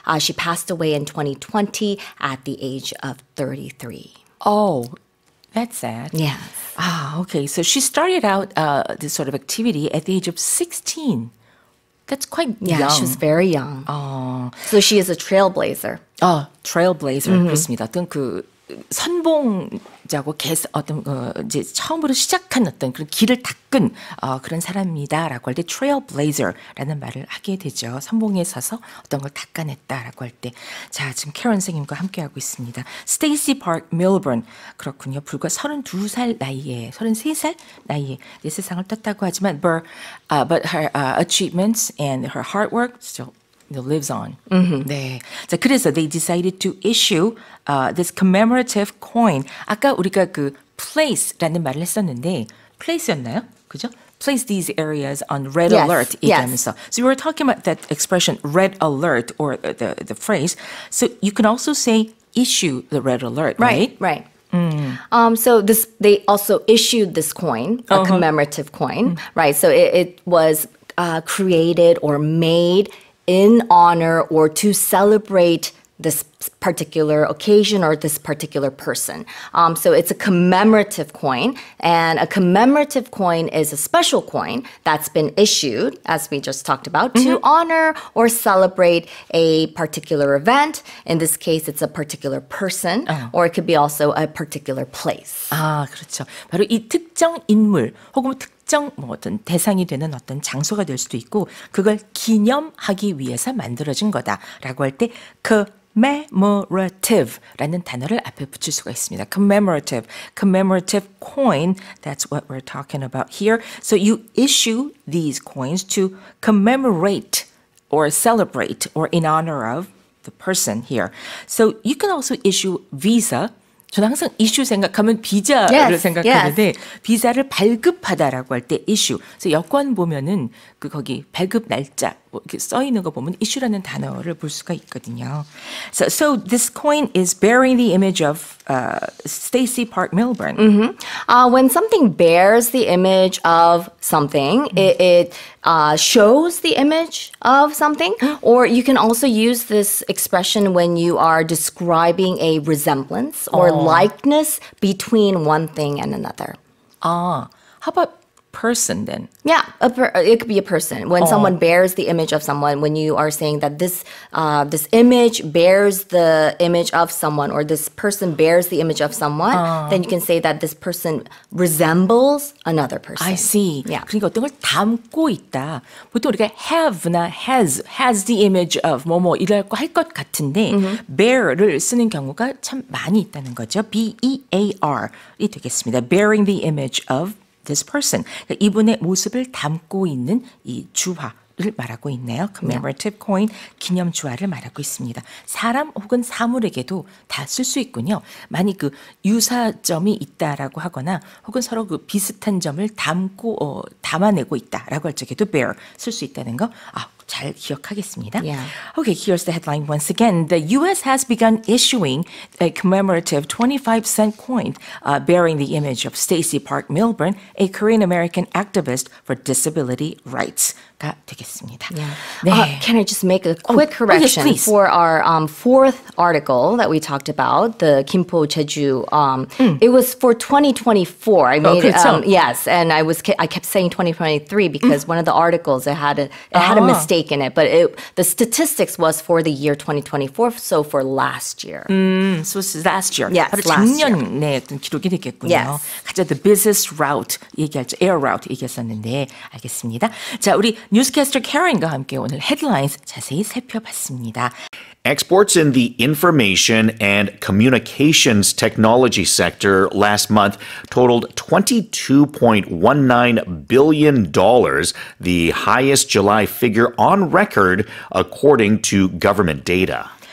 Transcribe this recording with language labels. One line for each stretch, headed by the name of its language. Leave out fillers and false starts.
English: She passed away in 2020 at the age of 33. Oh, that's sad. Yes. Okay. So she started out this sort of activity at the age of 16. That's quite Yeah, young. she was very young. So she is a trailblazer.
Korean: trailblazer 그렇습니다. 어떤 그 선봉자고 어떤 이제 처음으로 시작한 어떤 그런 길을 닦은 그런 사람이다라고 할 때 trailblazer라는 말을 하게 되죠. 선봉에 서서 어떤 걸 닦아냈다라고 할 때. 자, 지금 캐런 선생님과 함께하고 있습니다. 스테이시 파크 밀번 그렇군요. 불과 32살 나이에 33살 나이에 이 세상을 떴다고 하지만 but her achievements and her hard work still lives on. 네.
English: 자, 그래서 they decided to issue this commemorative coin.
Korean: 아까 우리가 그 place라는 말을 했었는데 place였나요? 그죠?
English: Place these areas on red Yes, alert 얘기하면서. So we were talking about that expression red alert or the phrase. So you can also say issue the red alert, right? Right. So they also issued this coin, a commemorative coin, right? So it was created or made in honor or to celebrate this particular occasion or this particular person. So it's a commemorative coin, and a commemorative coin is a special coin that's been issued, as we just talked about, to honor or celebrate a particular event. In this case, it's a particular person, or it could be also a particular place.
Korean: 그렇죠. 바로 이 특정 인물 혹은 특정 뭐 어떤 대상이 되는 어떤 장소가 될 수도 있고 그걸 기념하기 위해서 만들어진 거다라고 할 때 commemorative라는 단어를 앞에 붙일 수가 있습니다.
English: commemorative coin, that's what we're talking about here. So you issue these coins to commemorate or celebrate or in honor of the person here. So you can also issue visa.
Korean: 저는 항상 이슈 생각하면 비자를
English: Yes,
Korean: 생각하는데 비자를 발급하다라고 할 때 이슈. 그래서 여권 보면은 그 거기 발급 날짜 뭐 이렇게 써 있는 거 보면 이슈라는 단어를 볼 수가 있거든요.
English: So this coin is bearing the image of Stacey Park Milburn. When something bears the image of something, it shows the image of something, or you can also use this expression when you are describing a resemblance or likeness between one thing and another. How about person then? Yeah, it could be a person. When someone bears the image of someone, when you are saying that this image bears the image of someone, or this person bears the image of someone, then you can say that this person resembles another person. I see. Yeah.
Korean: 그러니까 어떤 걸 담고 있다. 보통 우리가 have나 has the image of 뭐뭐 이라고 할 것 같은데 bear를 쓰는 경우가 참 많이 있다는 거죠. B-E-A-R이 되겠습니다.
English: Bearing the image of this person.
Korean: 그러니까 이분의 모습을 담고 있는 이 주화를 말하고 있네요. commemorative coin, 기념 주화를 말하고 있습니다. 사람 혹은 사물에게도 다 쓸 수 있군요. 만약 그 유사점이 있다라고 하거나 혹은 서로 그 비슷한 점을 담아내고 있다라고 할 적에도 bear 쓸 수 있다는 거. 잘 기억하겠습니다.
English: Yeah. Okay, here's the headline once again. The U.S. has begun issuing a commemorative 25-cent coin bearing the image of Stacey Park Milburn, a Korean-American activist for disability rights가 되겠습니다. Yeah.
Korean: 네.
English: Can I just make a quick correction yes, please. for our fourth article that we talked about, the Gimpo Jeju? It was for 2024. I made
Korean: 그렇죠.
English: yes, and I kept saying 2023 because one of the articles it had a mistake in it, but the statistics was for the year 2024, so for last year. So this is last year. Yes,
Korean: 바로
English: last
Korean: 작년에 어떤 기록이 되겠군요.
English: Yes.
Korean: 가장 the business route 얘기할죠. air route 얘기했었는데 알겠습니다. 자, 우리 뉴스캐스터 캐런과 함께 오늘 headlines 자세히 살펴봤습니다.
English: Exports in the information and communications technology sector last month totaled $22.19 billion, the highest July figure on record, according to government data.